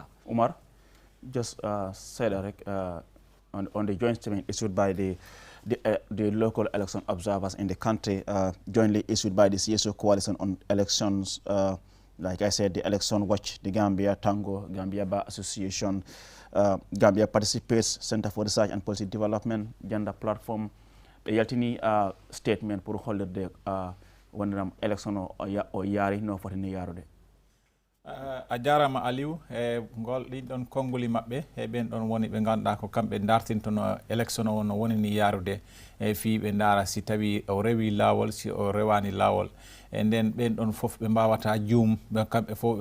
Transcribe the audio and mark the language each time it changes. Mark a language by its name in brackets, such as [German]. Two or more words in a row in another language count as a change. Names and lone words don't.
[English] Umar just said on the joint statement issued by the local election observers in the country, jointly issued by the CSO Coalition on Elections. Like I said, the Election Watch, the Gambia Tango, Gambia Bar Association, Gambia Participates, Center for Research and Policy Development, Gender Platform, [Fula] yaltini statement pour hollirde wonram election o yaari no fotini yaarude. A jarama Aliou ngol ɗin ɗon konngoli maɓɓe ɓen ɗon woni ɓe ganduɗa ko kamɓe dartintono élection o no woni ni yaarude fi ɓe ndaara si tawi o rewi laawol si o rewani laawol e nden ɓen ɗon fof ɓe mbawata juum kamɓe fof